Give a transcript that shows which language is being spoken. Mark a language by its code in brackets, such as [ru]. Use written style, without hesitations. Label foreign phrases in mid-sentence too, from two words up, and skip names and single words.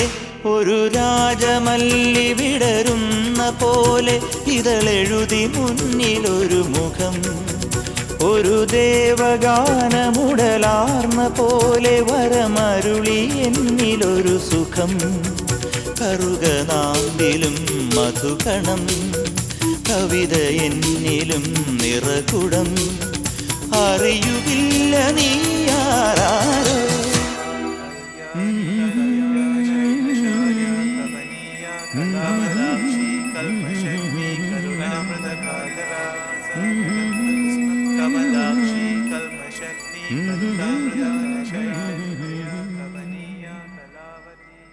[ml] ഒരു രാജമല്ലി വിടരുന്ന പോലെ ഇതളെഴുതി മുന്നിലൊരു മുഖം, ഒരു ദേവഗാനമുടലാർന്ന പോലെ വരമരുളി എന്നിലൊരു സുഖം. കറുകനാമ്പിലും മധുകണം, കവിത എന്നിലും നിറകുടം. അറിയുകില്ല നീ ആരാരോ. [sa] कमलाक्षी कल्पशक्ति करुणामृतकाजला कमलाक्षी कल्पशक्ति करुणामृतशैलशाया कमनीया कलावती.